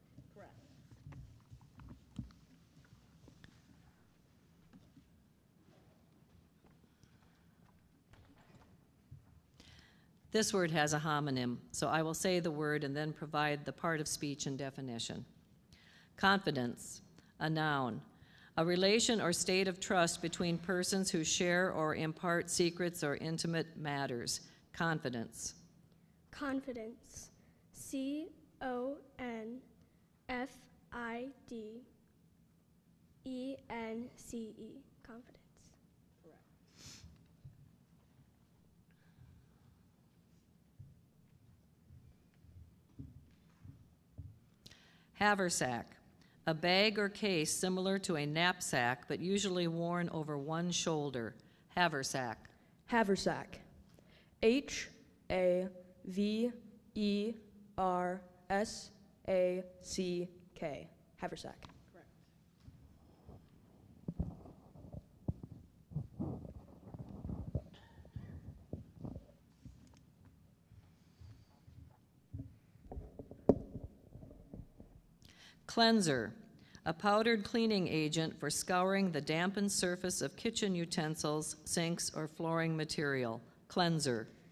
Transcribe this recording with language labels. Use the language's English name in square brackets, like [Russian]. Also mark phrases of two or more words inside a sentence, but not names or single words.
[English] This word has a homonym, so I will say the word and then provide the part of speech and definition. Confidence, a noun, a relation or state of trust between persons who share or impart secrets or intimate matters. Confidence. Confidence. C-O-N-F-I-D-E-N-C-E. Confidence. Haversack, a bag or case similar to a knapsack but usually worn over one shoulder. Haversack. Haversack. H-A-V-E-R-S-A-C-K. Haversack. Cleanser, a powdered cleaning agent for scouring the dampened surface of kitchen utensils, sinks, or flooring material. Cleanser.